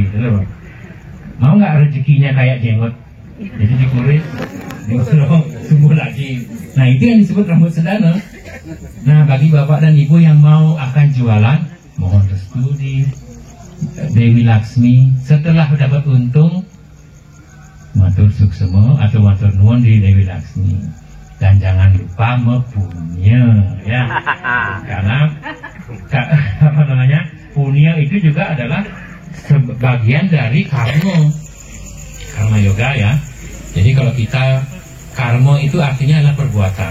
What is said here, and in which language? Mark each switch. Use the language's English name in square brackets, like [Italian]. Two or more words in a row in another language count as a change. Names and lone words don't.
[Indonesian] Mau nggak rezekinya kayak jenggot? Jadi dikuris, dipotong, tumbuh lagi. Nah, itu yang disebut rambut sedana. Nah, bagi bapak dan ibu yang mau akan jualan, mohon restu di Dewi Laksmi. Setelah dapat untung, [Balinese] matur suksema [Indonesian] atau [Javanese] matur nuwun [Indonesian] di Dewi Laksmi. Dan jangan lupa mepunya, ya. Karena punya itu juga adalah sebagian dari karma yoga, ya. Jadi kalau kita karma itu artinya adalah perbuatan.